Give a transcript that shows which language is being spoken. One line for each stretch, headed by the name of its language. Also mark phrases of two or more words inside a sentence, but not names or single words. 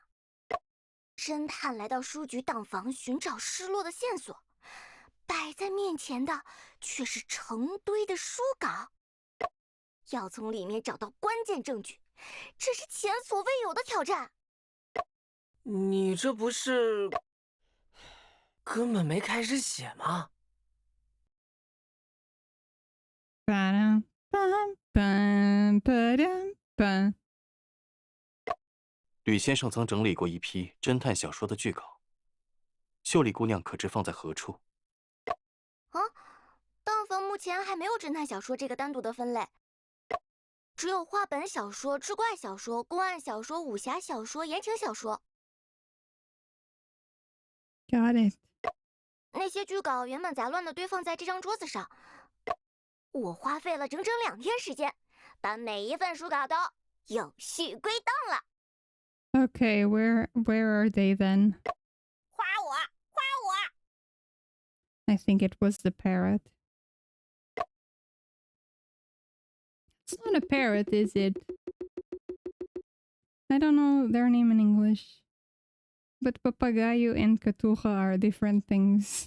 Chinese: 侦探来到书局当房寻找失落的线索，摆在面前的却是成堆的书稿，要从里面找到关键证据，这是前所未有的挑战。你这不是根本没开始写吗？ Ba-dum, bum, bum, ba-dum, bum. 吕先生曾整理过一批侦探小说的拒稿，秀丽姑娘可知放在何处？啊，当房目前还没有侦探小说这个单独的分类， 只有话本小说、志怪小说、公案小说、武侠小说、言情小说。
English: Got it.
Chinese: 那些剧稿原本杂乱的堆放在这张桌子上，我花费了整整2天时间，把每一份书稿都有序归档了。
English: Okay, where are they then?
Chinese: 夸我，夸我！
English: I think it was the parrot. It's not a parrot, is it? I don't know their name in English. But papagayo and catuja are different things.